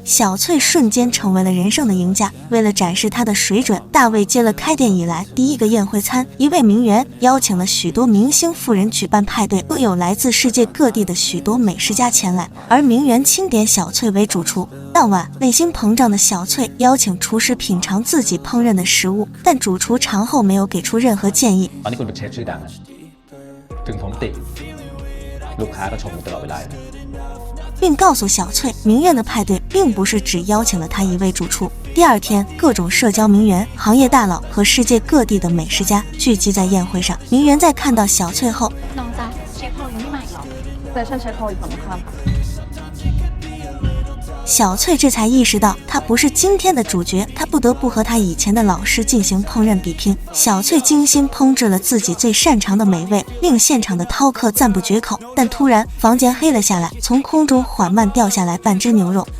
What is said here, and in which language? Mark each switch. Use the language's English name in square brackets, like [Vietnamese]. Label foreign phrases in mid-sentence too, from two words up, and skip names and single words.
[Chinese] 小翠瞬间成为了人生的赢家。为了展示她的水准，大卫接了开店以来第1个宴会餐，一位名媛邀请了许多明星富人举办派对，更有来自世界各地的许多美食家前来，而名媛钦点小翠为主厨。当晚，内心膨胀的小翠邀请厨师品尝自己烹饪的食物，但主厨尝后没有給出任何建議。 [Thai] ตอนนี้คุณเป็นเชฟชื่อดังนะถึงผมติลูกค้าก็ชมอยู่ตลอดเวลา [Chinese] 并告诉小翠，名媛的派对并不是只邀请了她一位主厨。第2天，各种社交名媛、行业大佬和世界各地的美食家聚集在宴会上。名媛在看到小翠後， [Thai] น้องจ๊ะเชฟพอลยังไม่มาอีกหรอแฟชั่นเชฟพอลอยู่ฝั่งตรงข้ามค่ะ [Chinese] 小翠这才意识到她不是今天的主角，她不得不和她以前的老师进行烹饪比拼。小翠精心烹制了自己最擅长的美味，令现场的饕客赞不绝口。但突然房间黑了下来，从空中缓慢掉下来半只牛肉。